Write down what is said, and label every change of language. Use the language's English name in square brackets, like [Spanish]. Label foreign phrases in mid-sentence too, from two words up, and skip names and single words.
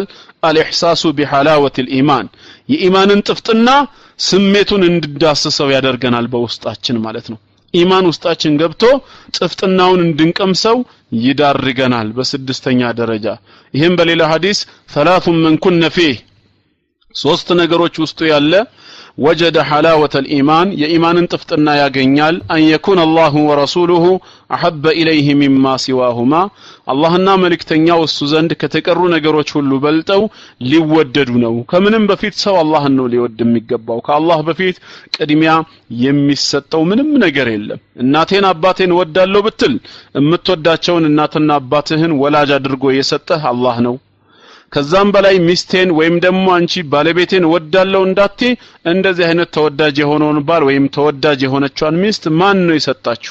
[Arabic] الإحساس بحلاوة الإيمان [Amharic] የኢማንን ጥፍጥና ስሜቱን እንድዳስሰው ያደርገናል በውስጣችን ማለት ነው። ኢማን ውስጣችን ገብቶ ጥፍጥናውን እንድንቀምሰው ይዳርገናል በስድስተኛ ደረጃ። ይህም በሌላ ሐዲስ [Arabic] ثلاث من كن فيه [Amharic] ሶስት ነገሮች ውስጡ ያለ [Arabic] وجد حلاوة الإيمان [Amharic] የኢማንን ጥፍጥና ያገኛል [Arabic] أن يكون الله ورسوله أحب إليه مما سواهما [Amharic] አላህና መልእክተኛው እሱ ዘንድ ከተቀሩ ነገሮች ሁሉ በልጠው ሊወደዱ ነው። ከምንም በፊት ሰው አላህን ነው ሊወድ የሚገባው። ከአላህ በፊት ቅድሚያ የሚሰጠው ምንም ነገር የለም። እናቴን አባቴን ወዳለሁ ብትል የምትወዳቸውን እናትና አባትህን ወላጅ አድርጎ የሰጠህ አላህ ነው። ከዛም በላይ ሚስቴን ወይም ደግሞ አንቺ ባለቤቴን ወዳለው እንዳትዪ እንደዚህ አይነት ተወዳጅ የሆነውን ባል ወይም ተወዳጅ የሆነችዋን ሚስት ማን ነው የሰጣችሁ?